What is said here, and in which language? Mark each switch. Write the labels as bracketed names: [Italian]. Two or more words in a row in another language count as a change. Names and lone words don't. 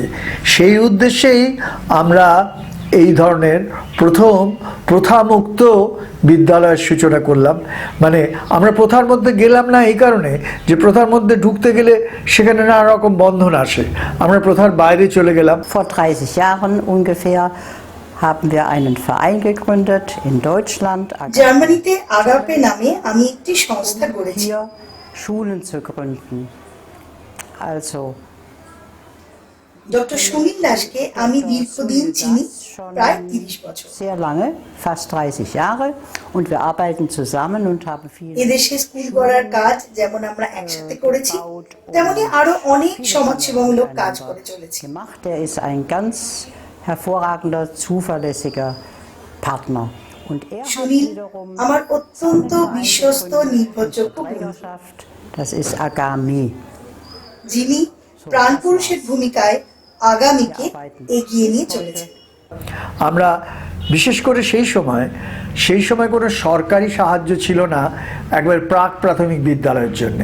[Bangla] সেই উদ্দেশ্যেই আমরা এই ধরনের প্রথম প্রথামুক্ত বিদ্যালয়ের সূচনা করলাম। মানে আমরা প্রথার মধ্যে গেলাম না এই কারণে যে প্রথার মধ্যে ঢুকতে গেলে সেখানে নানা রকম বন্ধন আসে, আমরা প্রথার বাইরে চলে গেলাম। [German] Vor 30 Jahren ungefähr haben wir einen Verein gegründet in Deutschland. [Bangla] জার্মানিতে আগাপে নামে আমি একটি সংস্থা করেছি। [German] Schulen zu gründen. Also [Bangla] ডক্টর সুনীল দাসকে আমি দীর্ঘদিন চিনি, প্রায় 30 বছর। [German] Sehr lange, fast 30 Jahre, und wir arbeiten zusammen und haben viel. [Bangla] এদেশে স্কুল গড়ার কাজ যেমন আমরা একসাথে করেছি, তেমনি আরো অনেক সমাজসেবামূলক কাজ করে চলেছি। [German] Er ist ein ganz hervorragender, zuverlässiger Partner. Und [Bangla] সুনীল আমার অত্যন্ত বিশ্বস্ত নির্ভরযোগ্য বন্ধু। [German] Das ist Agami. [Bangla] যিনি প্রাণপুরুষের ভূমিকায় আগামীকে এগিয়ে নিয়ে চলেছে। আমরা বিশেষ করে সেই সময় কোনো সরকারি সাহায্য ছিল না একবার প্রাক প্রাথমিক বিদ্যালয়ের জন্য।